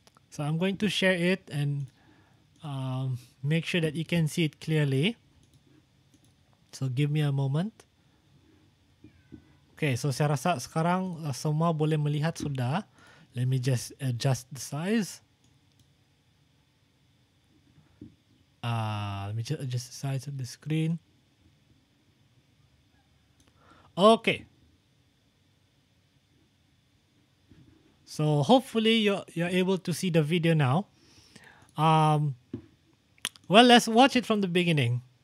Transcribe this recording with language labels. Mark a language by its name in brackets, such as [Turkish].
[English] So I'm going to share it and make sure that you can see it clearly. So give me a moment. [Malay] Okay, so saya rasa sekarang semua boleh melihat sudah. [English] Let me just adjust the size. Let me just adjust the size of the screen. Okay. So hopefully you're able to see the video now. Well, let's watch it from the beginning.